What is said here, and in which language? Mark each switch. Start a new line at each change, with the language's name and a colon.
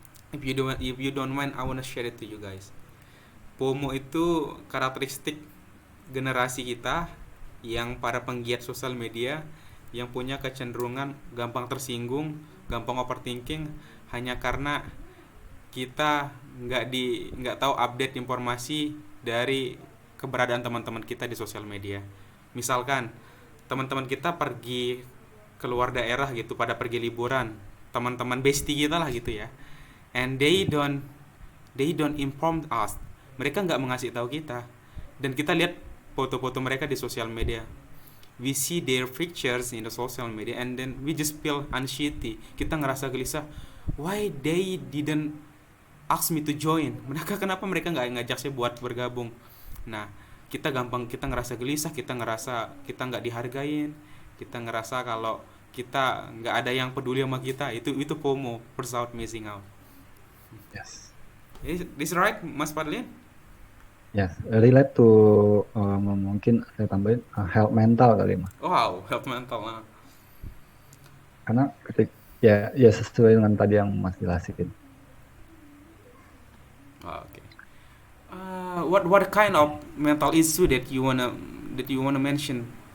English: If you don't mind, I wanna share it to you guys.
Indonesian: FOMO itu karakteristik generasi kita yang para penggiat sosial media yang punya kecenderungan gampang tersinggung, gampang overthinking hanya karena kita nggak tahu update informasi dari keberadaan teman-teman kita di sosial media. Misalkan teman-teman kita pergi keluar daerah gitu, pada pergi liburan, teman-teman bestie kita lah gitu ya,
English: and they don't inform us.
Indonesian: Mereka nggak mengasih tahu kita, dan kita lihat foto-foto mereka di sosial media.
English: We see their pictures in the social media and then we just feel anxiety.
Indonesian: Kita ngerasa gelisah.
English: Why they didn't ask me to join?
Indonesian: Kenapa mereka nggak ngajak saya buat bergabung? Nah, kita ngerasa gelisah, kita ngerasa kita nggak dihargain, kita ngerasa kalau kita nggak ada yang peduli sama kita. Itu FOMO,
English: first out missing out. Yes. Is this right, Mas Fadlin?
Indonesian: Yes, relate to mungkin saya tambahin health mental kali Mas.
English: Wow, health mental.
Indonesian: Karena ya sesuai dengan tadi yang Mas jelasin.
English: Okay. What kind of mental issue that you wanna mention?